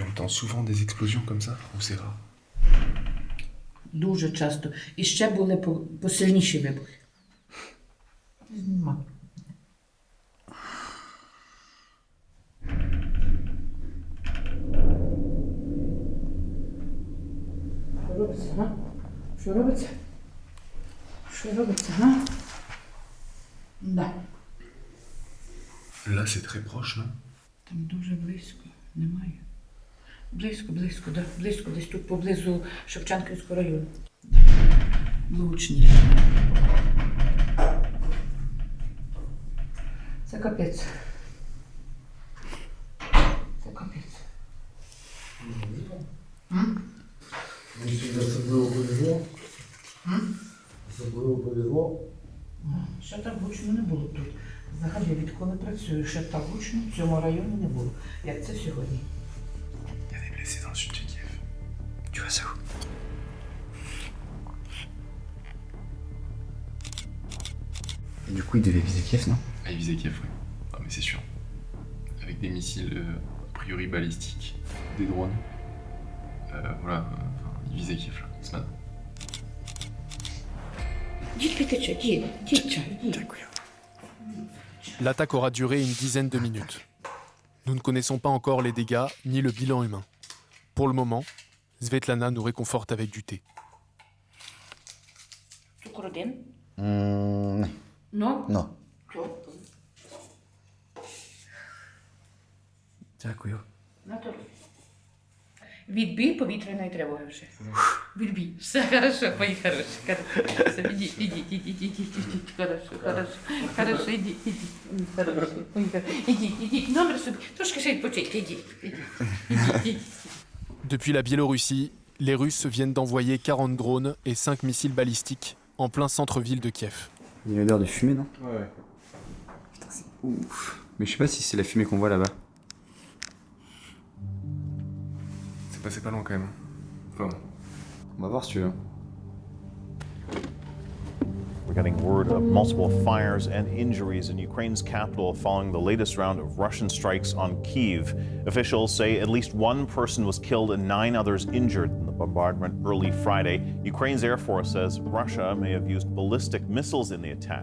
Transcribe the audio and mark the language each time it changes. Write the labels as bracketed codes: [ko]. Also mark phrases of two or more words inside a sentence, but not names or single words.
[fr] souvent des explosions comme ça ou c'est rare? [uk] Дуже часто. І ще були посильніші вибухи. Нема. Що робиться, га? Що робиться? Що робиться, га? Да. [fr] Là c'est très proche, non? [uk] Там дуже близько. Немає. Близько, да. Близько, десь тут поблизу Шевченківського району. Влучні. Це капець. Це капець. Особливо повезло. Особливо повезло. Ще так гучно не було тут. Взагалі, відколи працюю, ще так гучно в цьому районі не було, як це сьогодні. [fr] Il y a des blessés dans le sud de Kiev. Tu vois ça où? Et du coup, il devait viser Kiev, non? Ah, il visait Kiev, oui. Ah, mais c'est sûr. Avec des missiles a priori balistiques, des drones. Voilà, il visait Kiev là, ce matin. L'attaque aura duré une dizaine de minutes. Nous ne connaissons pas encore les dégâts ni le bilan humain. Pour le moment, Svetlana nous réconforte avec du thé. [uk] Цукор один? [fr] Non. [uk] Ну? Non. Дякую. Відбій повітряної тривоги вже. Відбій. Все хорошо, мої хороші. Все, ідіть. Хорошо, ідіть. Ідіть. Номер собі. Трошки ще відпочити, ідіть. [fr] Depuis la Biélorussie, les Russes viennent d'envoyer 40 drones et 5 missiles balistiques en plein centre-ville de Kiev. Il y a une odeur de fumée, non? Ouais. Putain, c'est ouf. Mais je sais pas si c'est la fumée qu'on voit là-bas. C'est passé pas loin quand même. Enfin, on va voir si tu veux. [en] We're getting word of multiple fires and injuries in Ukraine's capital following the latest round of Russian strikes on Kyiv. Officials say at least one person was killed and 9 others injured in the bombardment early Friday. Ukraine's Air Force says Russia may have used ballistic missiles in the attack.